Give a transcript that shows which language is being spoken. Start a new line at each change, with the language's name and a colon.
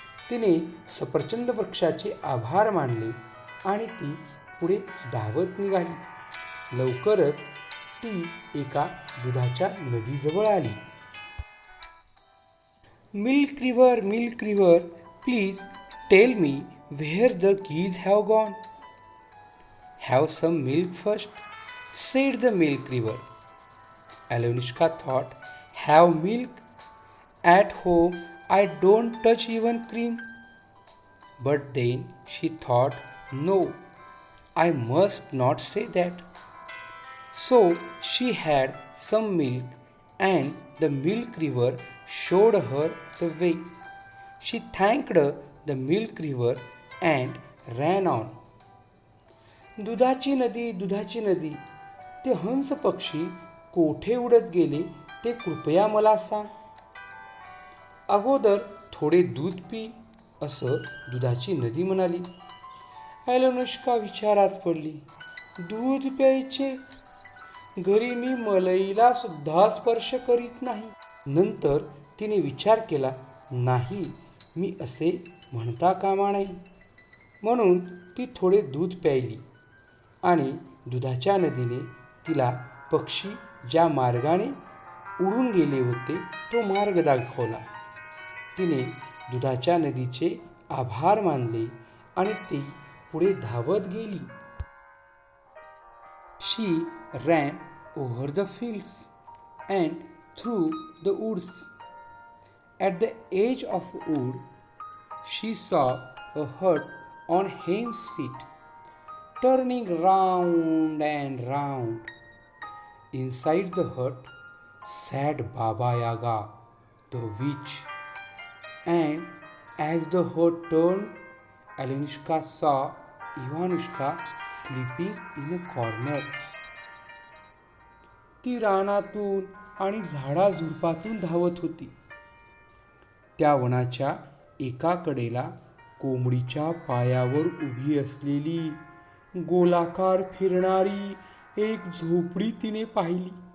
Marathi: तिने सफरचंद वृक्षाचे आभार मानले आणि ती पुढे धावत निघाली. लवकरच ती एका दुधाच्या नदीजवळ आली.
English: Milk river, please tell me where the geese have gone. Have some milk first, said the milk river. Alyosha thought, have milk? At home I don't touch even cream. But then she thought, no, I must not say that. So she had some milk and the milk river showed her the way. She thanked the milk river and ran on.
Marathi: दुधाची नदी, ते हंस पक्षी कोठे उडत गेले ते कृपया मला सांग. अगोदर थोडे दूध पी, असं दुधाची नदी म्हणाली. अलोनिष्का विचारात पडली. दूध प्यायचे? घरी मी मलईला सुद्धा स्पर्श करीत नाही. नंतर तिने विचार केला, नाही, मी असे म्हणता कामा नये. म्हणून ती थोडे दूध प्यायली आणि दुधाच्या नदीने तिला पक्षी ज्या मार्गाने उडून गेले होते तो मार्ग दाखवला. तिने दुधाच्या नदीचे आभार मानले आणि ती पुढे धावत गेली.
English: She ran over the fields and through the woods. At the edge of a wood, she saw a hut on hen's feet. turning round and round. Inside the hut sat Baba Yaga, the witch, and as the hut turned, Alenishka saw Ivanushka sleeping in a corner.
Marathi: ती रानातून आणि झाडाझुडपातून धावत होती. त्या वनाच्या एका कडेला कोंबडीच्या पायावर उभी असलेली गोलाकार फिरणारी एक झोपडी तिने पाहिली.